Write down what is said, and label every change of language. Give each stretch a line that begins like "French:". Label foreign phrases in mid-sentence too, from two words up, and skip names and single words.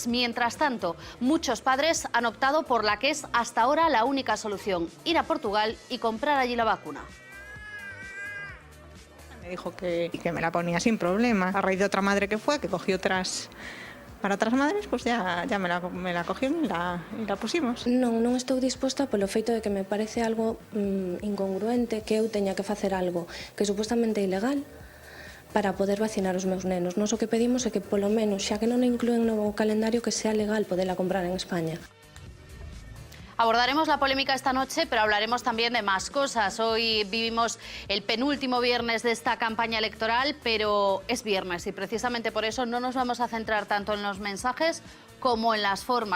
Spanish: Mientras tanto, muchos padres han optado por la que es hasta ahora la única solución: ir a Portugal y comprar allí la vacuna. Me dijo que me la ponía sin problema. A raíz de otra madre que fue, que cogió otras... Para otras madres, pues ya me la cogieron y la pusimos.
Galician: Non estou disposta polo feito de que me parece algo incongruente que eu teña que facer algo que é supostamente ilegal para poder vacinar os meus nenos. Nós o que pedimos é que polo menos, xa que non a inclúen no calendario, que sea legal poderla comprar en España.
Spanish: Abordaremos la polémica esta noche, pero hablaremos también de más cosas. Hoy vivimos el penúltimo viernes de esta campaña electoral, pero es viernes y precisamente por eso no nos vamos a centrar tanto en los mensajes como en las formas.